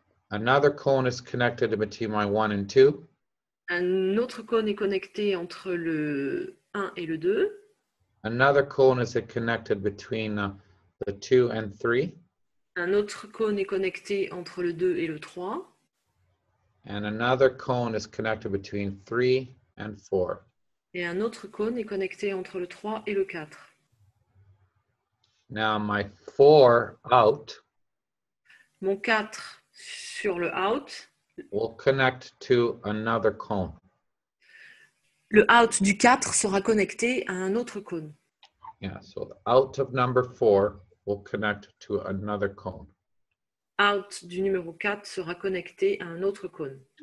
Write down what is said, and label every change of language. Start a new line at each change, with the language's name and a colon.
English: Another cone is connected between my 1 and 2.
French: Un autre cône est connecté entre le 1 et le 2.
English: Another cone is connected between the 2 and 3.
French: Un autre cône est connecté entre le 2 et le 3.
English: And another cone is connected between 3 and 4.
French: Et un autre cône est connecté entre le 3 et le 4.
English: Now my 4 out
French: Mon 4 sur le out.
English: will connect to another cone.
French: Le out du 4 sera connecté à un autre cône.
English: Yeah, so the out of number 4 will connect to another cone.
French: Out du numéro 4 sera connecté à un autre cône.